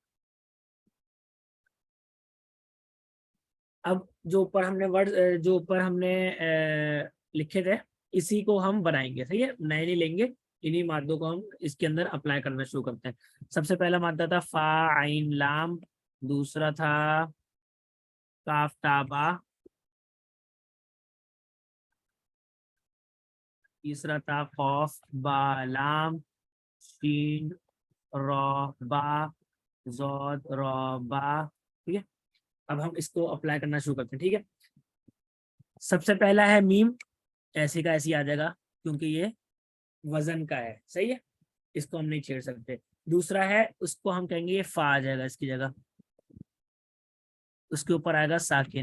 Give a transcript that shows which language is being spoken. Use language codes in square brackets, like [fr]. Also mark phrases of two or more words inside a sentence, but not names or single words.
[ur] اب جو اوپر ہم نے ورڈ جو اوپر ہم نے لکھے تھے اسی کو ہم بنائیں گے. صحیح ہے. نئے نہیں لیں گے، انہی مادوں کو ہم اس کے اندر اپلائی کرنا شروع کرتے ہیں. سب سے پہلا مادہ تھا فا عین لام، دوسرا تھا کاف تا با، تیسرا تھا قوف با لام شین را با زود را با. ٹھیک ہے. اب ہم اس کو اپلائی کرنا شروع کرتے ہیں. ٹھیک ہے. سب سے پہلا ہے میم، ایسے کا ایسی آ جائے گا کیونکہ یہ وزن کا ہے. صحیح ہے. اس کو ہم نہیں چھیڑ سکتے. دوسرا ہے اس کو ہم کہیں گے یہ فا آ جائے گا اس کی جگہ، اس کے اوپر آئے گا ساکن.